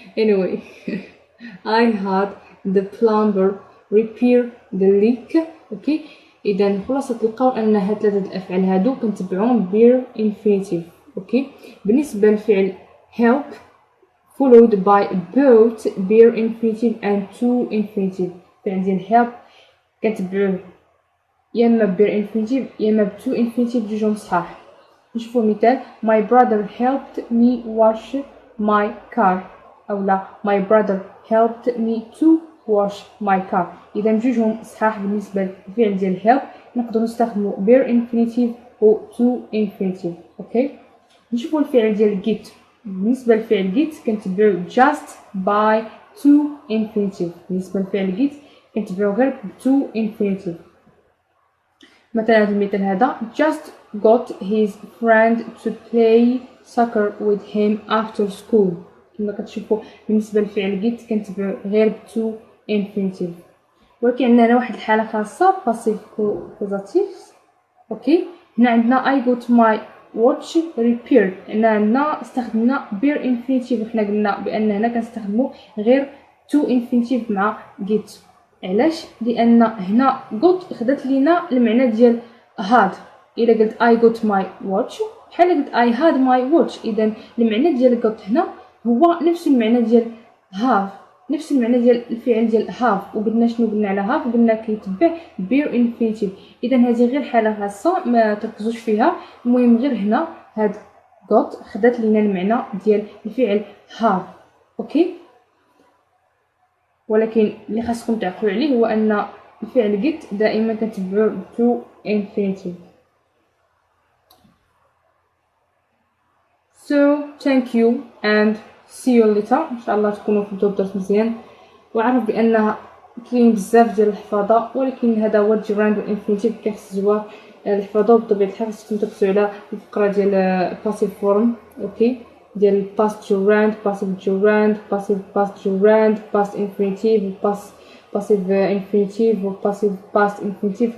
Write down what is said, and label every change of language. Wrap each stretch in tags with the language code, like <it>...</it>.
<en>anyway I had the plumber repair the leak.</en> <ar>اوكي اذا خلاصة القول ان هاد ثلاثة الافعال هادو كنتبعوهم bare infinitive.</ar> <en>okay</en> <ar>بالنسبة للفعل</ar> <en>help followed by both bare infinitive and to infinitive.</en> <ar>الفعل ديال help كنتبعوه يا اما بير انفينيتيف يا اما بتو انفينيتيف جوجهم صحاح. نشوفوا مثال.</ar> <en>my brother helped me wash my car</en> <ar>اولا</ar> <en>my brother helped me to wash my car.</en> <ar>اذا جوجهم صحاح. بالنسبه للفعل ديال help نقدروا نستخدموا بير انفينيتيف و تو انفينيتيف. اوكي نشوفوا الفعل ديال get. بالنسبه للفعل</ar> <en>get</en> <ar>كنتبعوا</ar> <en>just by to infinitive.</en> <ar>بالنسبه للفعل get كنتبعو غير to infinitive. مثلا هذا المثال هذا.</ar> <en>just got his friend to play soccer with him after school.</en> <ar>كما كتشوفوا بالنسبه للفعل get كنتبعو غير to infinitive. ولكن عندنا هنا واحد الحاله خاصه passive causative.</ar> <en>okay</en> <ar>هنا عندنا</ar> <en>I got my watch repaired.</en> <ar>هنا عندنا استخدمنا bare infinitive وحنا قلنا بان هنا كنستخدموا غير to infinitive مع get. علاش؟ لان هنا got خدات لينا المعنى ديال had. الا قلت</ar> <en>I got my watch</en> <ar>بحال قلت</ar> <en>I had my watch.</en> <ar>اذا المعنى ديال got هنا هو نفس المعنى ديال have نفس المعنى ديال الفعل ديال have. وقلنا شنو قلنا على have؟ قلنا كيتبع bare infinitive. اذا هذه غير حاله خاصه ما تركزوش فيها. المهم غير هنا هاد got خدات لينا المعنى ديال الفعل have. اوكي ولكن اللي خاصكم تعقلوا عليه هو ان الفعل get دائما كنتبعوه to infinitive.</ar> <en>So thank you and see you later.</en> <ar>ان شاء الله تكونوا فهمتوا الدرس مزيان، وعرف بانها كاين بزاف ديال الحفاظه، ولكن هذا هو الجيراند والانفينيتيف كيخصوا الحفاظه. بطبيعه الحال خصكم تركزوا على الفقره ديال باسيف فورم، اوكي، ديال باست جيراند، باسيف جيراند، باسيف باست جيراند، باست انفينيتيف، باسيف انفينيتيف، وباسيف باست انفينيتيف.</ar>